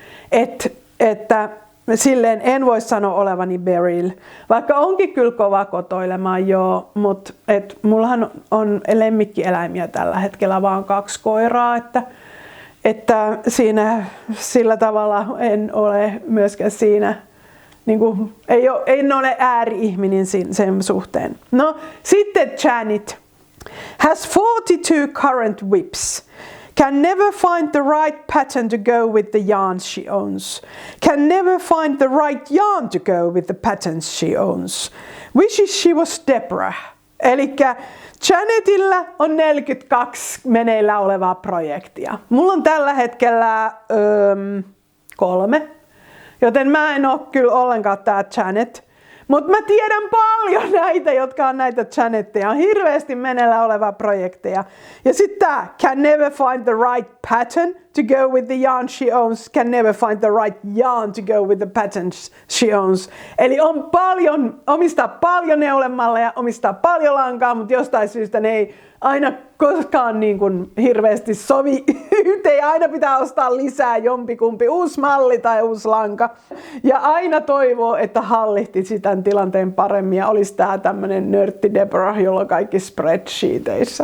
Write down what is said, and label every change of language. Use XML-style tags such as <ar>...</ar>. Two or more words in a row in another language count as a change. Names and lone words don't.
<fi>Että silleen en voi sanoa olevani Beryl, vaikka onkin kyllä kova kotoilemaan joo, mutta mullahan on lemmikkieläimiä tällä hetkellä vaan 2 koiraa, että siinä sillä tavalla en ole myöskään siinä. Niin kuin, en ole ääri-ihminen sen suhteen. No, sitten</fi> <en>Janet. Has 42 current whips. Can never find the right pattern to go with the yarns she owns. Can never find the right yarn to go with the patterns she owns. Wishes she was Deborah.</en> <fi>Elikkä Janetilla on 42 meneillä olevaa projektia. Mulla on tällä hetkellä 3. Joten mä en ole kyllä ollenkaan tää Janet. Mutta mä tiedän paljon näitä, jotka on näitä Janetteja. On hirveästi meneillä olevaa projekteja. Ja sitten tää,</fi> <en>can never find the right pattern to go with the yarn she owns. Can never find the right yarn to go with the patterns she owns.</en> <fi>Eli omistaa paljon neulemalleja, omistaa paljon lankaa, mutta jostain syystä ne ei aina koskaan niin kuin hirveästi sovi yhteen. Aina pitää ostaa lisää jompikumpi uusi malli tai uusi lanka. Ja aina toivoo, että hallihtisi tämän tilanteen paremmin ja olisi tää tämmönen nörtti Deborah, jolla on kaikki spreadsheeteissa.</fi>